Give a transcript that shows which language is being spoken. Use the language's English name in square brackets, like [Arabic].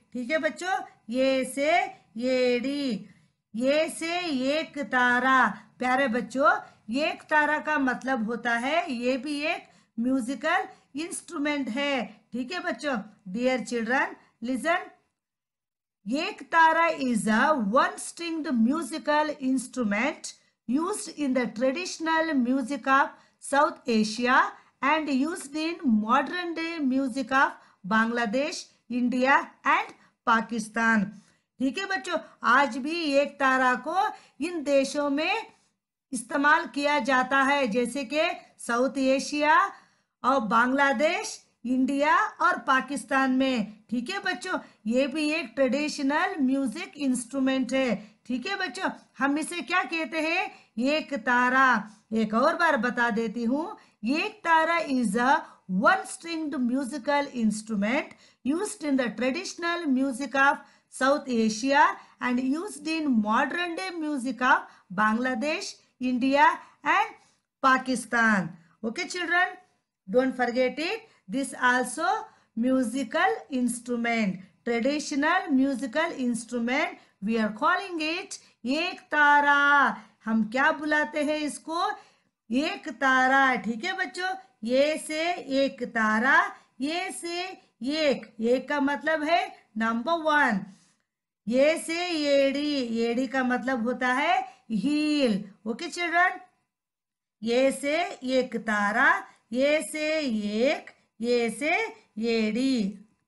[Hindi] ठीक है बच्चों, ये से येड़ी, ये से एक तारा। प्यारे बच्चों, एक तारा का मतलब होता है, ये भी एक म्यूजिकल इंस्ट्रूमेंट है। ठीक है बच्चों, [English] Dear children listen. Ektara is a one-stringed musical instrument used in the traditional music of South Asia and used in modern day music of Bangladesh, India and Pakistan. [Hindi] ठीक है बच्चों, आज भी एक तारा को इन देशों में इस्तेमाल किया जाता है, जैसे कि साउथ एशिया और बांग्लादेश, इंडिया और पाकिस्तान में। ठीक है बच्चों, ये भी एक ट्रेडिशनल म्यूजिक इंस्ट्रूमेंट है। ठीक है बच्चों, हम इसे क्या कहते हैं? एक तारा। एक और बार बता देती हूँ, [English] Ektara is a one stringed musical instrument used in the traditional music of South Asia and used in modern day music of Bangladesh, India and Pakistan. Okay children, don't forget it. This also musical instrument, traditional musical instrument. We are calling it ektara. [Hindi] हम क्या बुलाते हैं इसको? एक तारा। ठीक है बच्चों, ये से एक तारा, ये से एक का मतलब है नंबर 1। ये से येड़ी, येड़ी का मतलब होता है हील। [English] okay children, [Hindi] ये से एक तारा, ये से एक, ये से येड़ी।